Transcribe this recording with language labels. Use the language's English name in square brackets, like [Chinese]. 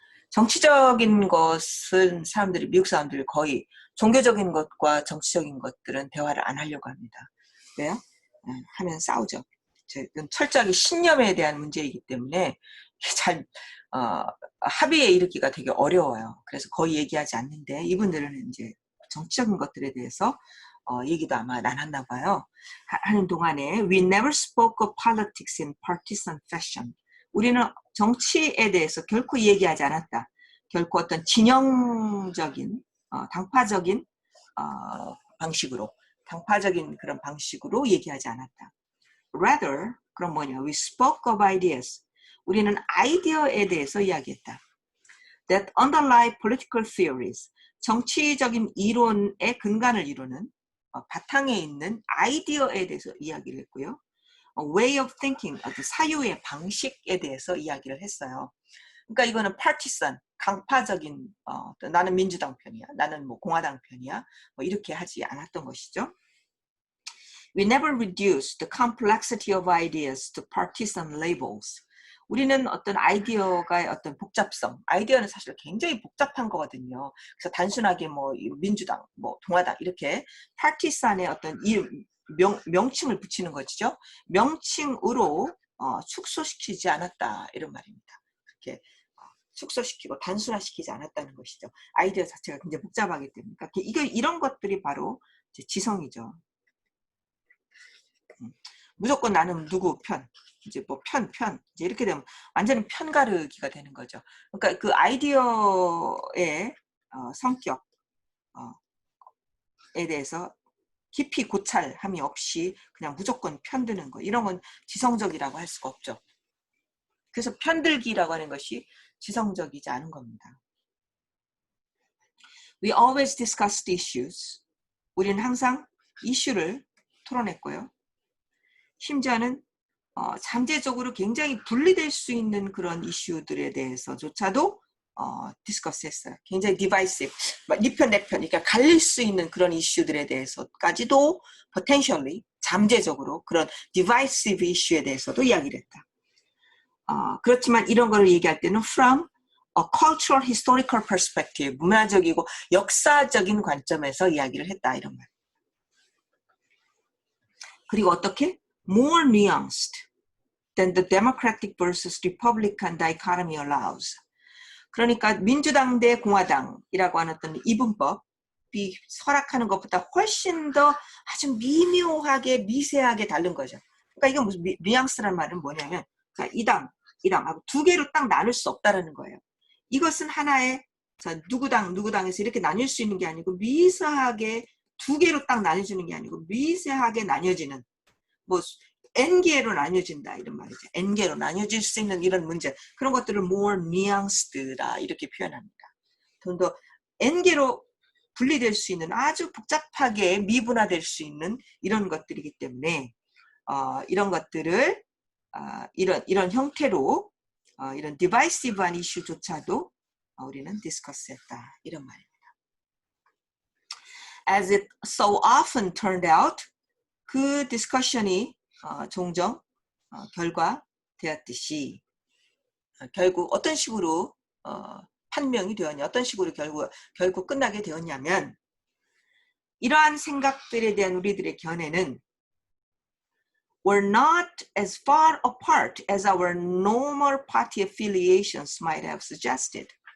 [Korean] 정치적인 것은 사람들이, 미국 사람들이 거의 종교적인 것과 정치적인 것들은 대화를 안 하려고 합니다. 왜요? 하면 싸우죠. 철저하게 신념에 대한 문제이기 때문에 잘 합의에 이르기가 되게 어려워요. 그래서 거의 얘기하지 않는데 이분들은 이제 정치적인 것들에 대해서 얘기도 아마 안 했나 봐요. 하는 동안에 [English] We never spoke of politics in partisan fashion. [Korean] 우리는 정치에 대해서 결코 얘기하지 않았다. 결코 어떤 진영적인 당파적인 방식으로, 당파적인 그런 방식으로 얘기하지 않았다. [English] Rather, [Korean] 그럼 뭐냐? [English] We spoke of ideas. [Korean] 우리는 아이디어에 대해서 이야기했다. [English] That underlie political theories. [Korean] 정치적인 이론의 근간을 이루는 바탕에 있는 아이디어에 대해서 이야기를 했고요. [English] Way of thinking, [Korean] 사유의 방식에 대해서 이야기를 했어요. 그러니까 이거는 partisan, 강파적인 나는 민주당 편이야, 나는 뭐 공화당 편이야, 뭐 이렇게 하지 않았던 것이죠. [English] We never reduced the complexity of ideas to partisan labels. [Korean] 우리는 어떤 아이디어가의 어떤 복잡성, 아이디어는 사실 굉장히 복잡한 거거든요. 그래서 단순하게 뭐 민주당, 뭐 동아당 이렇게 파티산의 어떤 명칭을 붙이는 것이죠. 명칭으로 축소시키지 않았다 이런 말입니다. 그렇게 축소시키고 단순화시키지 않았다는 것이죠. 아이디어 자체가 굉장히 복잡하기 때문에. 그러니까 이런 것들이 바로 지성이죠. 무조건 나는 누구 편, 이제 뭐 이제 이렇게 되면 완전히 편가르기가 되는 거죠. 그러니까 그 아이디어의 성격에 대해서 깊이 고찰함이 없이 그냥 무조건 편드는 거, 이런 건 지성적이라고 할 수가 없죠. 그래서 편들기라고 하는 것이 지성적이지 않은 겁니다. [English] We always discussed issues. [Korean] 우리는 항상 이슈를 토론했고요. 심지어는 잠재적으로 굉장히 분리될 수 있는 그런 이슈들에 대해서조차도 디스커스했어요. 굉장히 디바이시브, 네 편, 내 편, 그러니까 갈릴 수 있는 그런 이슈들에 대해서까지도 potentially, 잠재적으로 그런 디바이시브 이슈에 대해서도 이야기를 했다. 그렇지만 이런 거를 얘기할 때는 [English] from a cultural, historical perspective, [Korean] 문화적이고 역사적인 관점에서 이야기를 했다, 이런 말. 그리고 어떻게? [English] More nuanced than the democratic versus republican dichotomy allows. [Korean] 그러니까 민주당 대 공화당이라고 하는 어떤 이분법이 허락하는 것보다 훨씬 더 아주 미묘하게 미세하게 다른 거죠. 그러니까 이건 무슨 뉘앙스란 말은 뭐냐면, 그러니까 이당하고 두 개로 딱 나눌 수 없다라는 거예요. 이것은 하나의 누구당에서 이렇게 나뉠 수 있는 게 아니고 미세하게 두 개로 딱 나뉘어지는 게 아니고 미세하게 나뉘어지는, 뭐 N개로 나뉘어진다 이런 말이죠. N개로 나뉘어질 수 있는 이런 문제, 그런 것들을 more nuanced라 이렇게 표현합니다. 좀 더 N개로 분리될 수 있는, 아주 복잡하게 미분화될 수 있는 이런 것들이기 때문에 이런 것들을 이런 형태로 이런 디바이시브한 이슈조차도 우리는 디스커스했다 이런 말입니다. [English] As it so often turned out, [Korean] 그 디스커션이 종종 결과되었듯이 결국 어떤 식으로 판명이 되었냐, 어떤 식으로 결국 끝나게 되었냐면 이러한 생각들에 대한 우리들의 견해는 [English] were not as far apart as our normal party affiliations might have suggested.